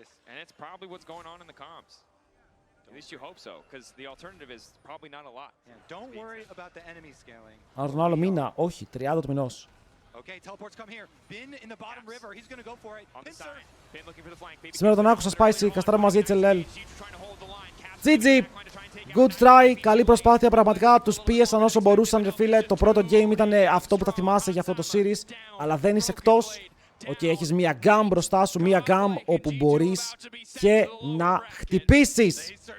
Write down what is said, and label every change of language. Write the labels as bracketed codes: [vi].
[en] And it's probably what's going on in the comms. At least you hope so, because the alternative is probably not a lot. Don't worry about the enemy scaling. [el] Αν τον άλλο μήνα, όχι, 30 του μηνός. [en] Okay, teleports come here. Bin in the bottom river. He's going to go for it. On the side. Bin looking for the flank. Baby [el] Σήμερα τον άκουσα Spicy, καστράμε μαζί HLL. GG! [en] Good try, [el] καλή προσπάθεια πραγματικά. Τους πίεσαν όσο μπορούσαν, ρε φίλε. Το πρώτο game ήταν αυτό που θα θυμάσαι για αυτό το series, αλλά δεν είσαι εκτός. Οκ, έχεις μία GAM μπροστά σου, μία GAM όπου μπορείς και να χτυπήσεις.